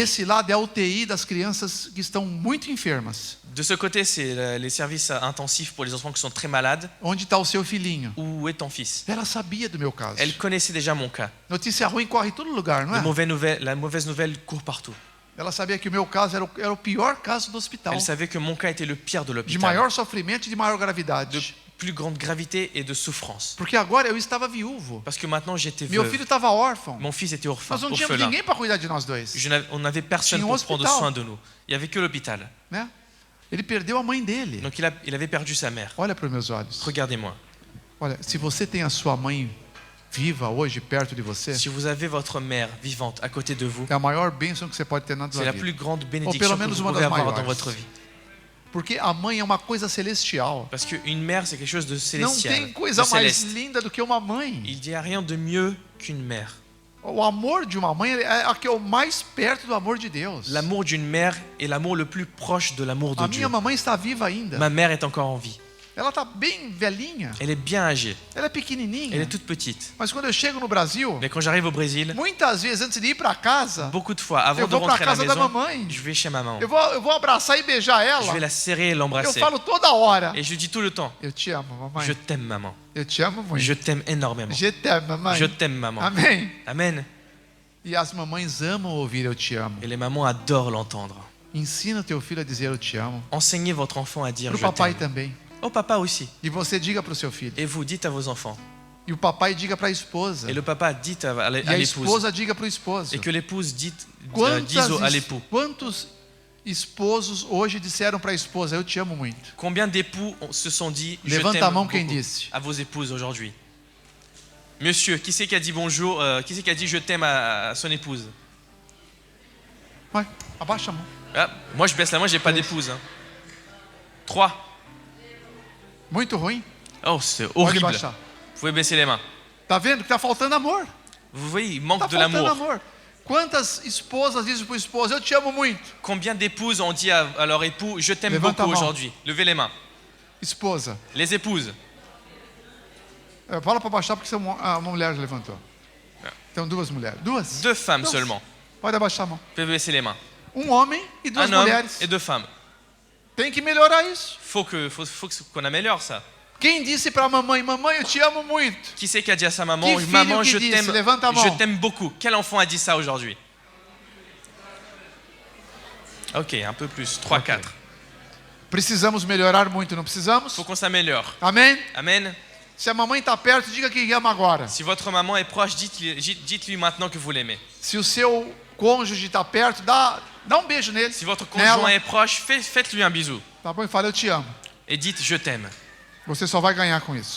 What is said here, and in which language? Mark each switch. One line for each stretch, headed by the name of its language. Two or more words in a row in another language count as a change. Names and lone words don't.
Portuguese: Esse lado é a UTI das crianças que estão muito enfermas.
French: De ce côté, c'est les services intensifs pour les enfants qui sont très malades.
Portuguese: Onde está o seu filhinho?
French: Où est ton fils?
Portuguese: Ela sabia do meu caso.
French: Elle connaissait déjà mon cas.
Portuguese: Notícia ruim corre em todo lugar, não é?
French: La mauvaise nouvelle court partout.
Portuguese: Ela sabia que o meu caso era o pior caso do hospital.
French: Elle savait que mon cas était le pire de
Portuguese: De
French: l'hôpital.
Portuguese: maior sofrimento e de maior
French: De
Portuguese: gravidade.
French: plus grande gravité et de souffrance.
Portuguese: Porque agora eu estava viúvo.
French: Parce que maintenant j'étais
Portuguese: Meu
French: veuve.
Portuguese: filho estava órfão.
French: Mon fils était orphelin.
Portuguese: Nós não tínhamos ninguém para cuidar de nós dois.
French: On n'avait personne
Portuguese: Tinha um
French: pour prendre
Portuguese: hospital.
French: soin de nous. Il n'y avait que l'hôpital.
Portuguese: Né? Ele perdeu a mãe dele.
French: Donc il avait perdu sa mère.
Portuguese: Olha para os meus olhos.
French: Regardez-moi.
Portuguese: Olha, se você tem a sua mãe viva hoje perto de você,
French: Si vous avez votre mère vivante à côté de vous,
Portuguese: é a maior bênção que você pode ter na
French: c'est
Portuguese: sua
French: la
Portuguese: vida.
French: plus grande
Portuguese: Ou
French: bénédiction
Portuguese: pelo
French: que
Portuguese: menos
French: vous
Portuguese: uma
French: pouvez
Portuguese: das
French: avoir dans
Portuguese: maiores.
French: votre vie.
Portuguese: Porque a mãe é uma coisa celestial.
French: Parce qu'une mère, c'est quelque chose de
Portuguese: Não
French: célestial,
Portuguese: tem
French: de
Portuguese: coisa mais
French: céleste.
Portuguese: linda do que uma mãe.
French: Il n'y a rien de mieux qu'une mère.
Portuguese: O amor de uma mãe é a que é o mais perto do amor de Deus.
French: L'amour d'une mère est l'amour le plus proche de l'amour de
Portuguese: A
French: Dieu.
Portuguese: minha mamãe está viva ainda.
French: Ma mère est encore en vie.
Portuguese: Ela está bem velhinha.
French: Elle est bien âgée.
Portuguese: Ela é pequenininha.
French: Elle est toute petite.
Portuguese: Mas quando eu chego no Brasil,
French: Mais quand j'arrive au Brésil,
Portuguese: muitas vezes antes de ir para casa,
French: beaucoup de fois, avant
Portuguese: eu
French: de
Portuguese: vou para
French: rentrer à la
Portuguese: casa da
French: maison,
Portuguese: mamãe.
French: je vais chez ma maman.
Portuguese: Eu vou abraçar e beijar
French: Je
Portuguese: ela.
French: vais la serrer et
Portuguese: Eu
French: l'embrasser.
Portuguese: falo toda hora:
French: Et je dis tout le temps,
Portuguese: eu te amo, mamãe.
French: je t'aime maman.
Portuguese: Eu te amo muito.
French: Je t'aime énormément. Je t'aime, mamãe. Je t'aime maman.
Portuguese: Amém.
French: Amen.
Portuguese: E as mamães amam ouvir eu te amo.
French: Et les mamans adorent l'entendre.
Portuguese: Ensina teu filho a dizer eu te amo.
French: Enseignez votre enfant à dire
Portuguese: Pro
French: je
Portuguese: papai
French: t'aime.
Portuguese: também.
French: Au papa aussi.
Portuguese: E você diga para o seu filho.
French: Et vous dites à vos enfants.
Portuguese: E o papai diga para a esposa.
French: Et le papa dit à
Portuguese: E a
French: l'épouse.
Portuguese: esposa diga para o esposo.
French: Et que l'épouse dise
Portuguese: Quantos
French: à l'époux.
Portuguese: esposos hoje disseram para a esposa: eu te amo muito?
French: Combien d'époux se sont dit je
Portuguese: Levanta a
French: t'aime
Portuguese: mão
French: beaucoup
Portuguese: quem disse.
French: à vos épouses aujourd'hui? Monsieur, qui c'est qui a dit bonjour, qui c'est qui a dit je t'aime à son épouse?
Portuguese: Vai, abaixa a mão.
French: Ah, moi je baisse la main, j'ai pas d'épouse. Hein. 3.
Portuguese: Muito ruim.
French: Oh, c'est
Portuguese: Pode
French: horrible.
Portuguese: baixar.
French: Vous pouvez baisser les mains.
Portuguese: Tá vendo que tá faltando amor?
French: Vous voyez, il manque
Portuguese: Tá
French: de
Portuguese: faltando
French: l'amour.
Portuguese: amor. Quantas esposas dizem para o esposo: eu te amo muito?
French: Combien d'épouses ont dit à leur époux je t'aime
Portuguese: Levanta a
French: beaucoup
Portuguese: mão.
French: aujourd'hui? Levez les mains.
Portuguese: Esposa.
French: Les épouses.
Portuguese: Fala para baixar porque uma mulher já levantou. Então duas mulheres. Duas?
French: 2 femmes
Portuguese: Duas.
French: seulement.
Portuguese: Pode abaixar a mão.
French: Vous pouvez baisser les mains.
Portuguese: Um homem e duas
French: Un homme
Portuguese: mulheres.
French: et 2 femmes.
Portuguese: Tem que melhorar isso.
French: Faut qu'on améliore ça.
Portuguese: Quem disse para a mamãe: mamãe, eu te amo muito?
French: Qui c'est qui a dit à sa maman,
Portuguese: Qui filho
French: maman,
Portuguese: qui
French: je
Portuguese: dit,
French: t'aime,
Portuguese: levante a mão.
French: je t'aime beaucoup. Quel enfant a dit ça aujourd'hui? Ok, un peu plus. 3,
Portuguese: Ok.
French: 4.
Portuguese: Precisamos melhorar muito, não precisamos?
French: Faut qu'on s'améliore.
Portuguese: Amém?
French: Amen.
Portuguese: Se a mamãe está perto, diga que ama agora.
French: Si votre maman est proche, dites-lui maintenant que vous l'aimez.
Portuguese: Se o seu cônjuge está perto, dá um beijo nele.
French: Si votre
Portuguese: nela.
French: conjoint est proche, faites-lui un bisou.
Portuguese: Tá bom? E fala: eu te amo.
French: Et dites je t'aime.
Portuguese: Você só vai ganhar com isso.